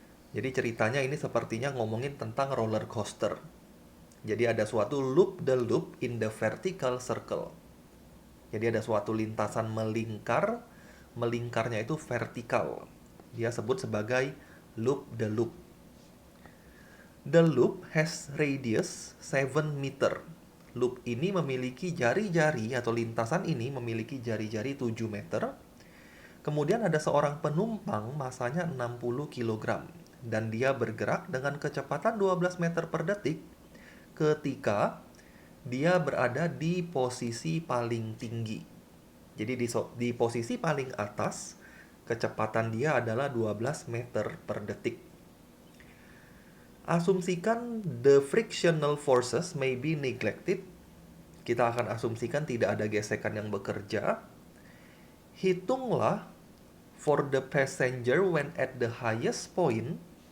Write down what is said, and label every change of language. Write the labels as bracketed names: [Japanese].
[Indonesian] Jadi ceritanya ini sepertinya ngomongin tentang roller coaster. Jadi ada suatu [English] loop the loop in the vertical circle. [Indonesian] Jadi ada suatu lintasan melingkar, melingkarnya itu vertikal. Dia sebut sebagai loop the loop. [English] The loop has radius 7 meter. [Indonesian] Loop ini memiliki jari-jari atau lintasan ini memiliki jari-jari 7 meter. Kemudian ada seorang penumpang masanya 60 kg dan dia bergerak dengan kecepatan 12 meter per detik ketika dia berada di posisi paling tinggi. Jadi di posisi paling atas kecepatan dia adalah 12 meter per detik. Asumsikan [English] the frictional forces may be neglected. [Indonesian] Kita akan asumsikan tidak ada gesekan yang bekerja. Hitunglah [English] for the passenger when at the highest point.